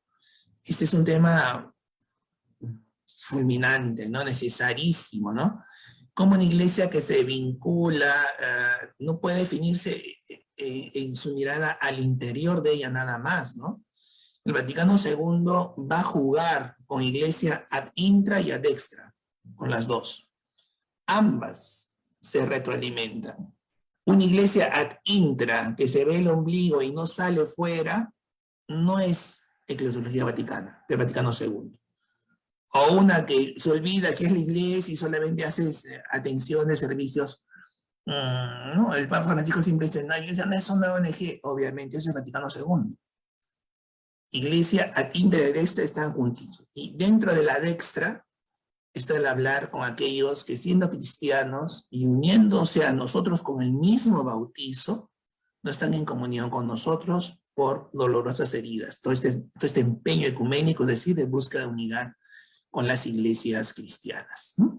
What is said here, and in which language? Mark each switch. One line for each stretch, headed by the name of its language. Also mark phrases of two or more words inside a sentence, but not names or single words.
Spanish: Este es un tema fulminante, ¿no? Necesarísimo, ¿no? Como una iglesia que se vincula, no puede definirse en su mirada al interior de ella nada más, ¿no? El Vaticano II va a jugar con iglesia
Latin: ad intra
Spanish: y
Latin: ad extra,
Spanish: con las dos. Ambas se retroalimentan. Una iglesia
Latin: ad intra,
Spanish: que se ve el ombligo y no sale fuera, no es eclesiología vaticana, del Vaticano II. O una que se olvida que es la iglesia y solamente hace atenciones, servicios. No, el Papa Francisco siempre dice, no, iglesia no es una ONG, obviamente, es el Vaticano II. Iglesia
Latin: ad intra
Spanish: y
Latin: ad extra
Spanish: están juntitos. Y dentro de la dextra está el hablar con aquellos que siendo cristianos y uniéndose a nosotros con el mismo bautizo, no están en comunión con nosotros por dolorosas heridas. Todo este empeño ecuménico, es decir, de búsqueda de unidad con las iglesias cristianas, ¿no?